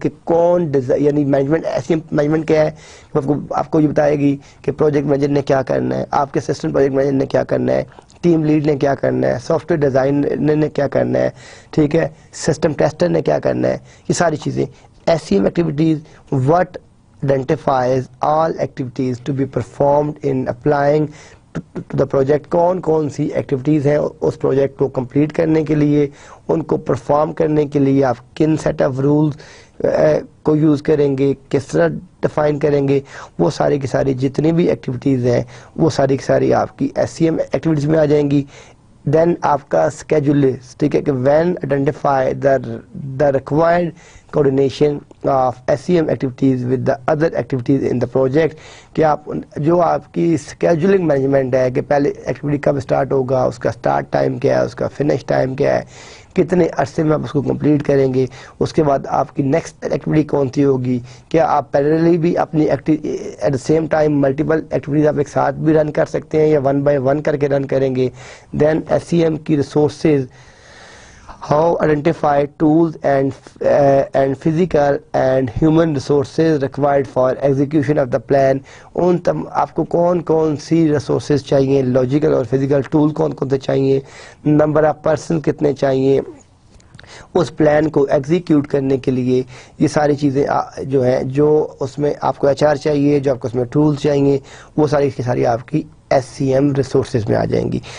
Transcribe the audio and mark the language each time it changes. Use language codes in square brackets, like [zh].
[ur] کہ کون یعنی مینجمنٹ SCM مینجمنٹ کیا ہے؟ آپ کو یہ بتائے گی کہ پروجیکٹ مینیجر نے کیا کرنا ہے، آپ کے اسسٹنٹ پروجیکٹ مینیجر نے کیا کرنا ہے، ٹیم لیڈ نے کیا کرنا ہے، سافٹ ویئر ڈیزائنر نے کیا کرنا ہے. ٹھیک ہے، سسٹم ٹیسٹر نے کیا کرنا ہے. یہ ساری چیزیں SCM activities. [en] What identifies all activities to be performed in applying to the project. [ur] کون سی ایکٹیویٹیز ہیں اس پروجیکٹ کو کمپلیٹ کرنے کے لیے، ان کو پرفارم کرنے کے لیے آپ کن سیٹ آف رولز کو یوز کریں گے، کس طرح ڈیفائن کریں گے. وہ ساری کی ساری جتنی بھی ایکٹیویٹیز ہیں وہ ساری کی ساری آپ کی SCM ایکٹیویٹیز میں آ جائیں گی. دین آپ کا اسکیجول لسٹ. ٹھیک ہے، کہ [en] When identify the required coordination of SCM activities with the other activities in the project. [ur] کہ جو آپ کی اسکیجولنگ مینجمنٹ ہے کہ پہلے ایکٹیویٹی کب اسٹارٹ ہوگا، اس کا اسٹارٹ ٹائم کیا ہے، اس کا فنش ٹائم کیا ہے، کتنے عرصے میں آپ اس کو کمپلیٹ کریں گے. اس کے بعد آپ کی نیکسٹ ایکٹیویٹی کون سی ہوگی. کیا آپ پیرللی بھی اپنی [en] at the same time [ur] multiple activities آپ ایک ساتھ بھی رن کر سکتے ہیں یا 1 by 1 کر کے رن کریں گے. دین SCM کی resources. [en] How identify tools and physical and human resources required for execution of the plan. [ur] آپ کو کون سی ریسورسز چاہیے، لاجیکل اور فزیکل ٹول کون سے چاہیے، نمبر آف پرسن کتنے چاہیے اس پلان کو ایگزیکیوٹ کرنے کے لیے. یہ ساری چیزیں جو ہیں، جو اس میں آپ کو HR چاہیے، جو آپ کو اس میں ٹولز چاہیے، وہ ساری کی ساری آپ کی SCM ریسورسز میں آ جائیں گی.